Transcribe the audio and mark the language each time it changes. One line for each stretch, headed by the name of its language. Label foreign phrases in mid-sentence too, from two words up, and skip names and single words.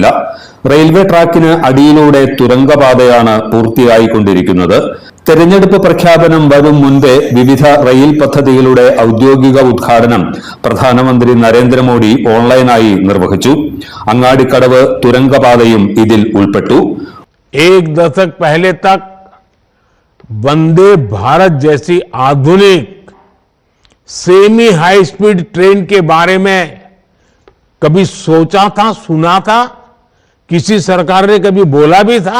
Malayalam: റെയിൽവേ ട്രാക്കിന് അടിയിലൂടെ തുരങ്കപാതയാണ് പൂർത്തിയായിക്കൊണ്ടിരിക്കുന്നത്. തെരഞ്ഞെടുപ്പ് പ്രഖ്യാപനം വരും മുൻപേ വിവിധ റെയിൽ പദ്ധതികളുടെ ഔദ്യോഗിക ഉദ്ഘാടനം പ്രധാനമന്ത്രി നരേന്ദ്രമോദി ഓൺലൈനായി നിർവഹിച്ചു. അങ്ങാടിക്കടവ് തുരങ്കപാതയും ഇതിൽ ഉൾപ്പെട്ടു.
Hindi: एक दशक पहले तक वंदे भारत जैसी आधुनिक
English: semi high speed train
Hindi: के बारे में कभी सोचा था, सुना था, किसी सरकार ने कभी बोला भी था?